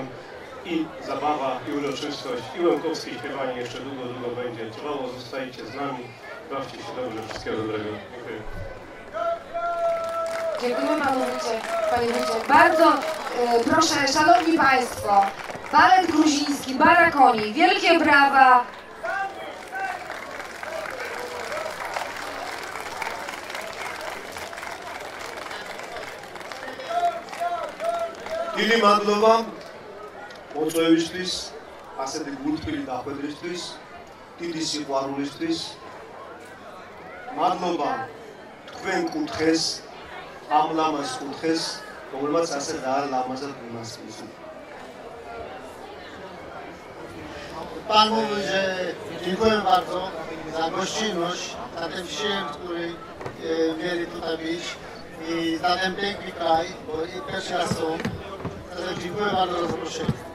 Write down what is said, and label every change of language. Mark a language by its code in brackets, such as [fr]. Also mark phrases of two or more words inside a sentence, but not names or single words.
[pl] I zabawa, i uroczystość, i łąkowskie śpiewanie jeszcze długo, długo będzie trwało. Zostajcie z nami, bawcie się dobrze, wszystkiego dobrego. Dziękuję. Dziękujemy panu wójcie, panie wójcie. Bardzo proszę, szanowni państwo, balet gruziński, Barakoni, wielkie brawa. [ka] Დიდი მადლობა მოწვევისთვის, ასეთი გულთბილი დახვედრისთვის, დიდი სიყვარულისთვის. მადლობა თქვენ კუთხეს, ამ ლამაზ კუთხეს, რომელმაც ასე ლამაზად გულასწრებს. [pl] Panu wójcie, dziękuję bardzo za gościnność, za ten przyjem, który mieli tutaj być i za ten piękny kraj, bo i pierwszy raz są. Także dziękuję bardzo za zaproszenie.